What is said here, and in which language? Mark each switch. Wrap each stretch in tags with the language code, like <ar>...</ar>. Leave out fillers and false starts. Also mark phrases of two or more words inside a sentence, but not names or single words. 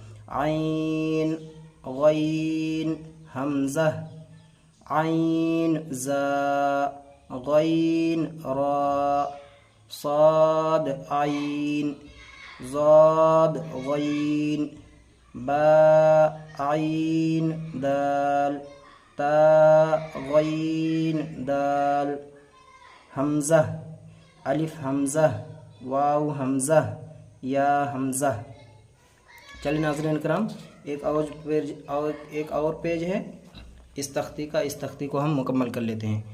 <ar>عین، غین، حمزہ، عین زا، غین را، صاد عین، ضاد غین، با عین دال تا غین دال حمزہ الف حمزہ واو حمزہ یا حمزہ۔</ar> <ur>چلیے ناظرین کرام ایک اور پیج ہے اس تختی کا، اس تختی کو ہم مکمل کر لیتے ہیں۔</ur>